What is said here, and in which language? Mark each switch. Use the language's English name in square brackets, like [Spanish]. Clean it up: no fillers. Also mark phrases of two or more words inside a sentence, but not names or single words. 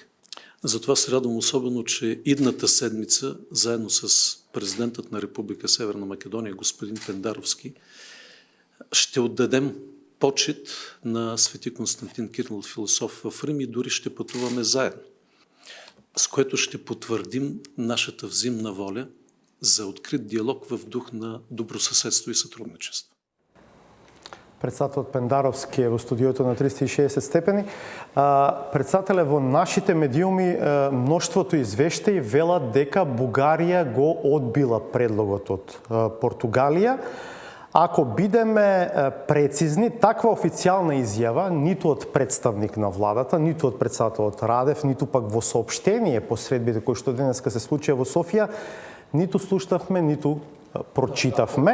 [Bulgarian] Затова се радвам особено, че идната седмица, заедно с президентът на Република Северна Македония, господин Пендаровски, ще отдадем почит на свети Константин Кирилов, философ в Рим, и дори ще пътуваме заедно, с което ще потвърдим нашата взаимна воля за открит диалог в дух на добросъседство и сътрудничество. [Macedonian] Председателот Пендаровски е во студиото на 360 степени. Председателе, во нашите медиуми мноштвото извештаи велат дека Бугарија го одбила предлогот од Португалија. Ако бидеме прецизни, таква официјална изјава ниту од представник на владата, ниту од претседателот Радев, ниту пак во соопштение по средбите кои што денеска се случија во Софија, ниту слушнавме, ниту прочитавме.